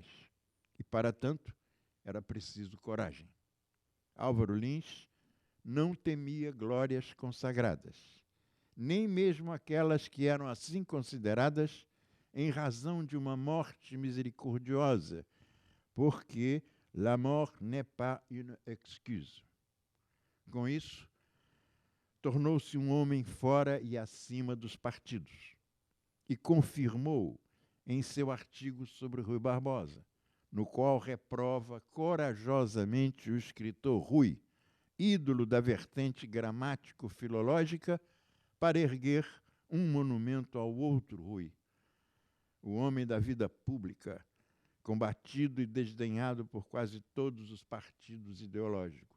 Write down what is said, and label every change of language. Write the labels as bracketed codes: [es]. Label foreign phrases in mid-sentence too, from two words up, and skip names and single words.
[pt] E, para tanto, era preciso coragem. Álvaro Lins não temia glórias consagradas, nem mesmo aquelas que eram assim consideradas em razão de uma morte misericordiosa, porque [fr] la mort n'est pas une excuse. [pt] Com isso, tornou-se um homem fora e acima dos partidos e confirmou em seu artigo sobre Rui Barbosa, no qual reprova corajosamente o escritor Rui, ídolo da vertente gramático-filológica, para erguer um monumento ao outro Rui, o homem da vida pública, combatido e desdenhado por quase todos os partidos ideológicos.